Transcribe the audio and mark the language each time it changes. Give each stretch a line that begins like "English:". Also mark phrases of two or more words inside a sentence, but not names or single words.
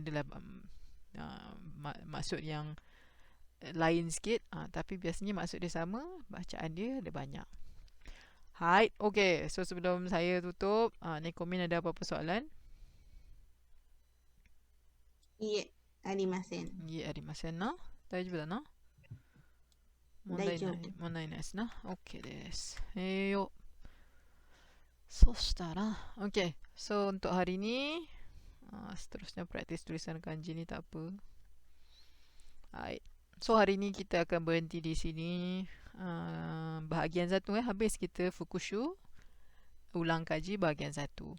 Malay: Adalah maksud yang lain sikit. Tapi biasanya maksud dia sama. Bacaan dia ada banyak. Hai, okay. So, sebelum saya tutup, Nekomin ada apa-apa soalan? Iya,
Japanese: arimasen. Daijoubu da na? 大丈夫。問題ないですな。OK です。そしたら、OK.
Malay: So, untuk hari ni, seterusnya praktis tulisan kanji ni tak apa. Alright. So hari ni kita akan berhenti di sini. Bahagian 1 habis kita Fukushu, ulang kaji bahagian 1.